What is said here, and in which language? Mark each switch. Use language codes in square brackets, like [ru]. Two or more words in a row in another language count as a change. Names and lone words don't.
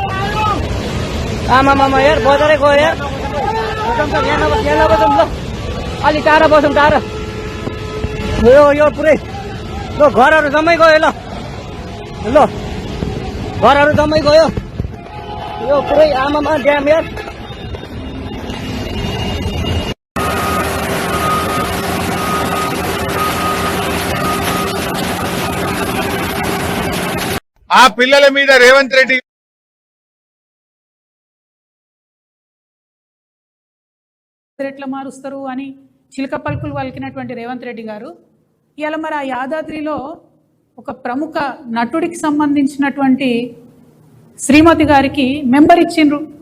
[ne] आमामामा यार बजारै गयो यार। यहाँ नबजाउँ ल अलि टाढा बसौँ टाढा यो पुरै ल घरहरू जम्मै गयो ल घरहरू जम्मै गयो यो पुरै आमामा ड्याम यार [te] ఆ పిల్లల మీద రేవంత్ రెడ్డి ఎట్లా మారుస్తారు అని చిలక పలుకులు పలికినటువంటి రేవంత్ రెడ్డి గారు ఇవాళ మరి ఆ యాదాద్రిలో ఒక ప్రముఖ నటుడికి సంబంధించినటువంటి శ్రీమతి గారికి మెంబర్ ఇచ్చిండ్రు.